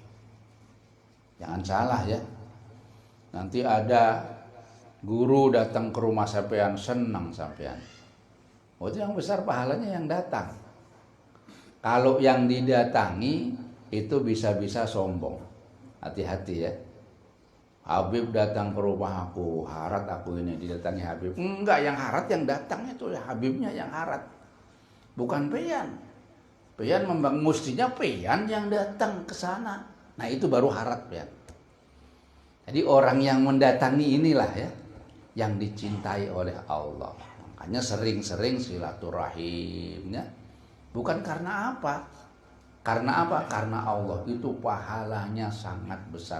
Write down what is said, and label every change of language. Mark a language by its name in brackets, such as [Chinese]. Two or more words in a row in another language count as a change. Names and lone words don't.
[Indonesian] Jangan salah ya. Nanti ada guru datang ke rumah sampean, senang sampean. Oh, itu yang besar pahalanya yang datang. Kalau yang didatangi itu bisa-bisa sombong. Hati-hati ya. Habib datang ke rumah aku, harat aku ini didatangi Habib. Enggak, yang harat yang datang itu ya, Habibnya yang harat. Bukan peyan. Peyan mestinya peyan yang datang ke sana. Nah, itu baru harat peyan. Jadi orang yang mendatangi inilah ya yang dicintai oleh Allah. Makanya sering-sering silaturahimnya. Bukan karena apa? Karena apa? Karena Allah itu pahalanya sangat besar.